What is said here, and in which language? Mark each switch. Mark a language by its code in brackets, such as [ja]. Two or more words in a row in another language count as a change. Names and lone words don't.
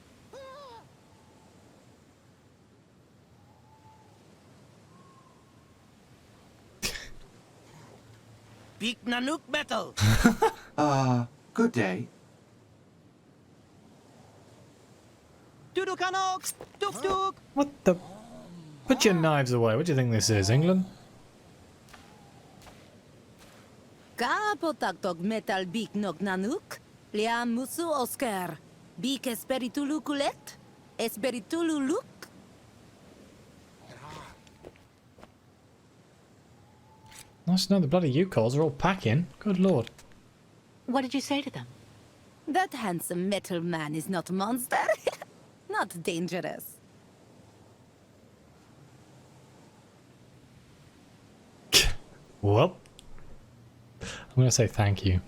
[en] Beak Nanook metal! Good day. Dudukanox! Duk duk! What the... Put your knives away. What do you think this is, England? Kapotaktok metal bik nok nanuk, liam musu Oscar, bik esperitulu kulet, esperitulu luk. Nice to know the bloody U-Calls are all packing. Good lord. What did you say to them? That handsome metal man is not a monster, not dangerous. Well, I'm going to say thank you.